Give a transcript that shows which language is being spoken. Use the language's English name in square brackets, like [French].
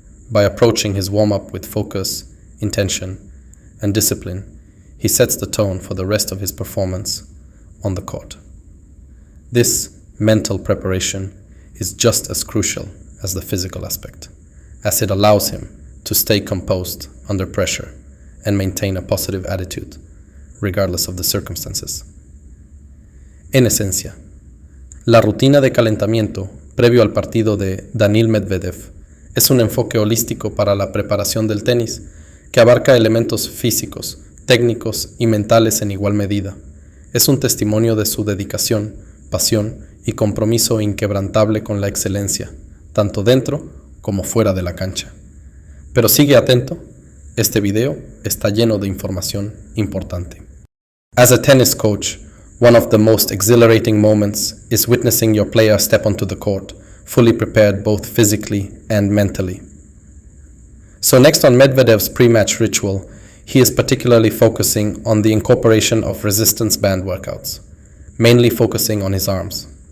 [English] By approaching his warm-up with focus, intention, and discipline, he sets the tone for the rest of his performance on the court. This mental preparation is just as crucial as the physical aspect, as it allows him to stay composed under pressure and maintain a positive attitude, regardless of the circumstances. [Spanish] En esencia, la rutina de calentamiento previo al partido de Daniil Medvedev es un enfoque holístico para la preparación del tenis que abarca elementos físicos, técnicos y mentales en igual medida. Es un testimonio de su dedicación, pasión y compromiso inquebrantable con la excelencia, tanto dentro como fuera de la cancha. Pero sigue atento, este video está lleno de información importante. [English] As a tennis coach, one of the most exhilarating moments is witnessing your player step onto the court, fully prepared both physically and mentally. So next on Medvedev's pre-match ritual, he is particularly focusing on the incorporation of resistance band workouts, mainly focusing on his arms.